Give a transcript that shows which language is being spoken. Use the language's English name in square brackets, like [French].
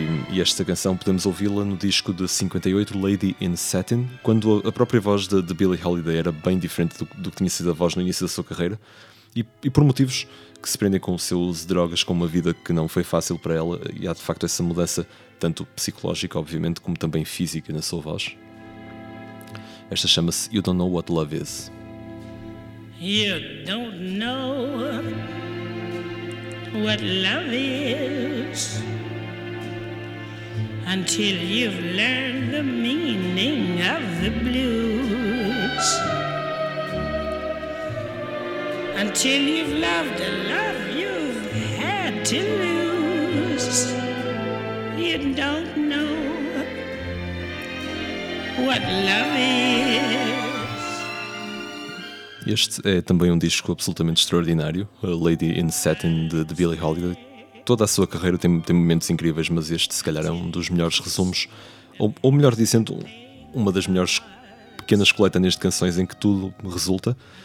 [Portuguese] E esta canção podemos ouvi-la no disco de 58, Lady in Satin, quando a própria voz de Billie Holiday era bem diferente do que tinha sido a voz no início da sua carreira, e por motivos que se prendem com o seu uso de drogas, com uma vida que não foi fácil para ela, e há de facto essa mudança, tanto psicológica, obviamente, como também física na sua voz. Esta chama-se You Don't Know What Love Is. [English] You don't know what love is until you've learned the meaning of the blues. Until you've loved a love you've had to lose. You don't know what love is. [Portuguese] Este é também um disco absolutamente extraordinário, A Lady in Satin, de Billie Holiday. Toda a sua carreira tem momentos incríveis, mas este se calhar é um dos melhores resumos, ou melhor dizendo, uma das melhores pequenas coletâneas de canções em que tudo resulta.